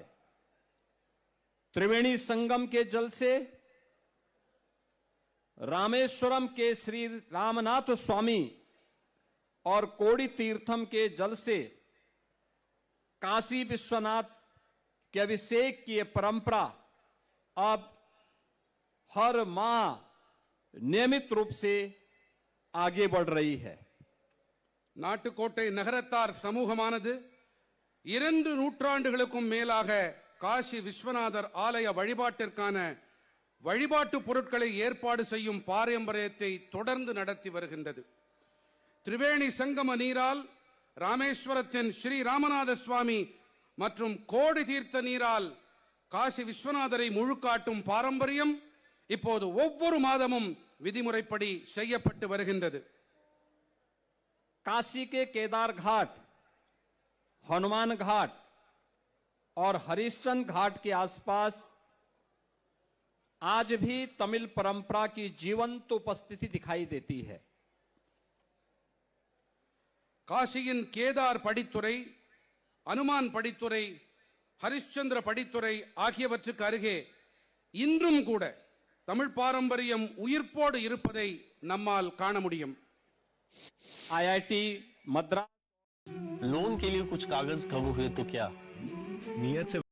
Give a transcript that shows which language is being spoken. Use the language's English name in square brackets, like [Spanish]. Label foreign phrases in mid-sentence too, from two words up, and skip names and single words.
[Hindi] त्रिवेणी संगम के जल से, रामेश्वरम के श्री रामनाथ स्वामी और कोड़ी तीर्थम के जल से काशी विश्वनाथ के अभिषेक की परंपरा अब हर माह नियमित रूप से आगे बढ़ रही है। [Tamil] நாட்டுக்கோட்டை நகரத்தார் சமூகமானது 2 நூற்றாண்டுகளுக்கும் மேலாக காசி விஸ்வநாதர் ஆலய வழிபாட்டிற்கான வழிபாட்டு பொருட்களை ஏற்பாடு செய்யும் பாரம்பரியத்தை தொடர்ந்து நடத்தி வருகின்றது. திரிவேணி சங்கம நீரால் ராமேஸ்வரத்தின் ஸ்ரீ ராமநாத சுவாமி மற்றும் கோடி தீர்த்த நீரால் காசி விஸ்வநாதரை முழுக்காட்டும் பாரம்பரியம் இப்போது ஒவ்வொரு மாதமும் விதிமுறைப்படி செய்யப்பட்டு வருகின்றது. [Hindi] काशी के केदार घाट, हनुमान घाट और हरिश्चंद्र घाट के आसपास आज भी तमिल परंपरा की जीवंत उपस्थिति दिखाई देती है। [Tamil] காசியின் கேதார் படித்துறை, அனுமான் படித்துறை, ஹரிಶ್ಚಂದ್ರ படித்துறை ஆகியவற்றுக்கு அருகே இன்றும் கூட தமிழ் பாரம்பரியம் உயிர்ப்போடு இருப்பதை நம்மால் காண முடியும். [Hindi] IIT मद्रास लोन के लिए कुछ कागज कम हुए तो क्या नियत से